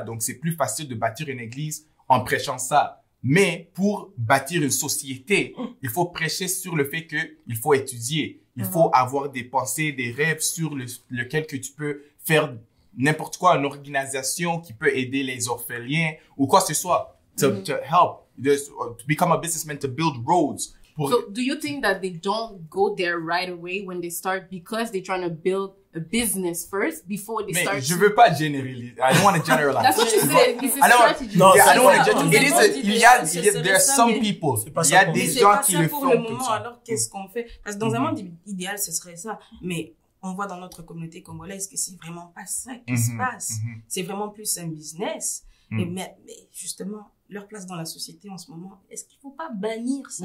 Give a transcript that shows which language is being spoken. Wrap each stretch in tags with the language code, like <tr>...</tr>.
<fr>Donc, c'est plus facile de bâtir une église en prêchant ça. Mais pour bâtir une société, il faut prêcher sur le fait que il faut étudier. Il faut avoir des pensées, des rêves sur lequel que tu peux faire n'importe quoi, une organisation qui peut aider les orphelins ou quoi que ce soit.</fr> <en>To help. To become a businessman, to build roads. So, do you think that they don't go there right away when they start because they're trying to build a business first before they start?</en> <fr>Mais je veux pas généraliser.</fr> <en>I don't want to generalize. That's what you said. It's a strategy. No, I don't want to generalize. There are some people.</en> <fr>Il y a des gens qui le font pour le comme moment. ça. Alors, qu'est-ce qu'on fait? Parce que dans un monde idéal, ce serait ça. Mais on voit dans notre communauté congolaise que c'est vraiment pas ça qui se passe. C'est vraiment plus un business. Mais justement, leur place dans la société en ce moment, est-ce qu'il faut pas bannir ça?</fr>